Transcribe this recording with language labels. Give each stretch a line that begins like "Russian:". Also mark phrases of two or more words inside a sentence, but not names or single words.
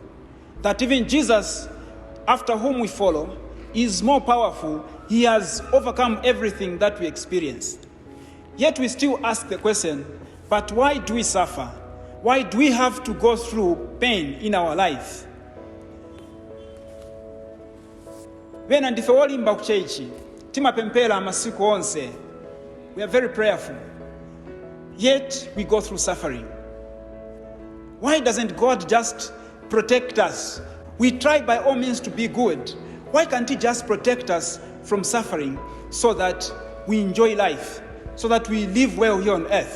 English: That even Jesus, after whom we follow, is more powerful. He has overcome everything that we experience. Yet we still ask the question, but why do we suffer? Why do we have to go through pain in our life?
Nyanja: Vena ndife wolimba ku chechi, timapempera amasiku onse.
English: We are very prayerful. Yet we go through suffering. Why doesn't God just protect us? We try by all means to be good. Why can't he just protect us from suffering so that we enjoy life, so that we live well here on earth?